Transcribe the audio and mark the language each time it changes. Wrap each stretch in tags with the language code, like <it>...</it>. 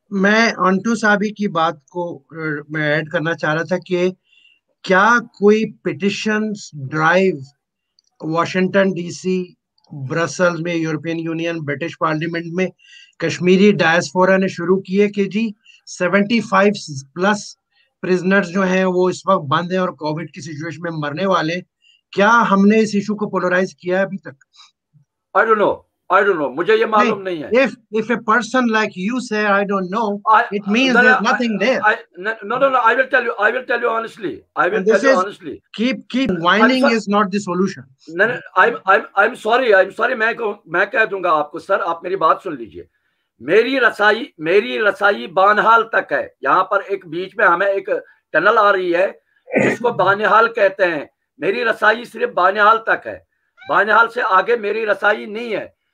<hi>मैं अंटू साहब की बात को मैं ऐड करना चाह रहा था कि क्या कोई petitions drive Washington DC, Brussels में, यूरोपियन यूनियन, ब्रिटिश पार्लियामेंट में कश्मीरी डायस्पोरा ने शुरू किए कि जी 75+ प्रिजनर्स जो हैं वो इस वक्त बंद हैं और कोविड की सिचुएशन में मरने वाले. क्या हमने इस इशू को पोलराइज किया है अभी तक?</hi> <en>I don't know,</en> <hi>मुझे ये मालूम नहीं है.</hi> <en>If a person like you say I don't know, it means there's nothing there. No, I will tell you honestly. Keep whining is not the solution. No, I'm sorry,</en> <hi>मैं कह दूंगा आपको, sir आप मेरी बात सुन लीजिए. मेरी रसाई बानहाल तक है. यहाँ पर एक बीच में हमें एक टनल आ रही है जिसको बानहाल कहते हैं. मेरी रसाई सिर्फ बानहाल तक है, बानहाल से आगे मेरी रसाई नहीं है.</hi>